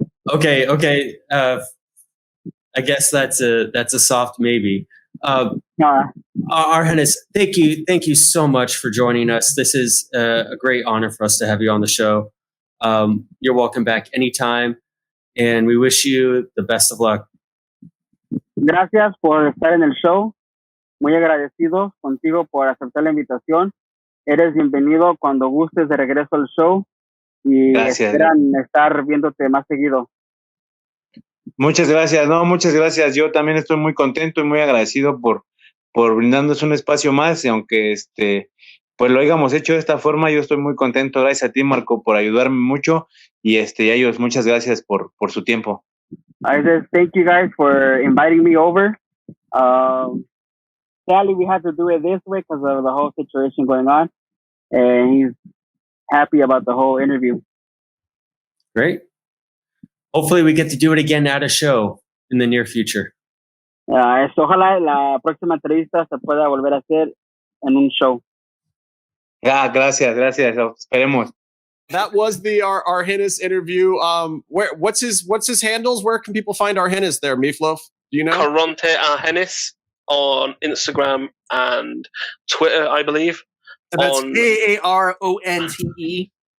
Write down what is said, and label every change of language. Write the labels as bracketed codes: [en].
[en] Okay. I guess that's a soft maybe. Argenis, thank you so much for joining us. This is a great honor for us to have you on the show. You're welcome back anytime, and we wish you the best of luck. [es] Gracias por estar en el show. Muy agradecido contigo por aceptar la invitación. Eres bienvenido cuando gustes de regreso al show y esperan estar viéndote más seguido. Muchas gracias, muchas gracias. Yo también estoy muy contento y muy agradecido por brindarnos un espacio más, y aunque pues lo hayamos hecho de esta forma, yo estoy muy contento. Gracias a ti, Marco, por ayudarme mucho, y a ellos muchas gracias por su tiempo. [en] I just thank you guys for inviting me over. Sadly, we had to do it this way because of the whole situation going on, and he's happy about the whole interview. Great. Hopefully we get to do it again at a show in the near future. [es] Ojalá la próxima entrevista se pueda volver a hacer en un show. Gracias. Esperemos. [en] That was the Argenis interview. What's his handles? Where can people find Argenis there, Meatloaf? Do you know? Caronte Argenis on Instagram and Twitter, I believe. That's Aaronte.